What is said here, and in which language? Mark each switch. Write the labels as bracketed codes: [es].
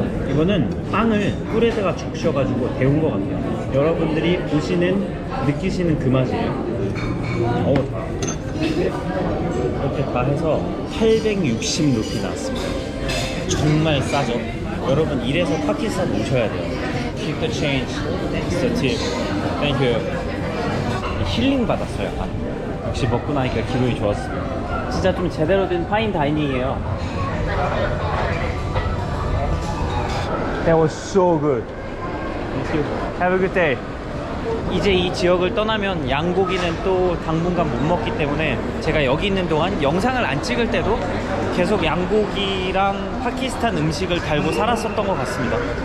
[ko] 이거는 빵을 꿀에다가 적셔가지고 데운 것 같아요. 여러분들이 느끼시는 그 맛이에요. 어우, 다. 이렇게 다 해서 860루피 나왔습니다. 정말 싸죠? 여러분, 이래서 파키스탄 오셔야 돼요. [en] Keep the change, it's the tip. Thank you. [ko] 힐링 받았어요. 역시 먹고 나니까 기분이 좋았습니다. 진짜 좀 제대로 된 파인 다이닝이에요. [en] That was so good. Thank you. Have a good day. [ko] 이제 이 지역을 떠나면 양고기는 또 당분간 못 먹기 때문에 제가 여기 있는 동안 영상을 안 찍을 때도 계속 양고기랑 파키스탄 음식을 달고 살았었던 것 같습니다.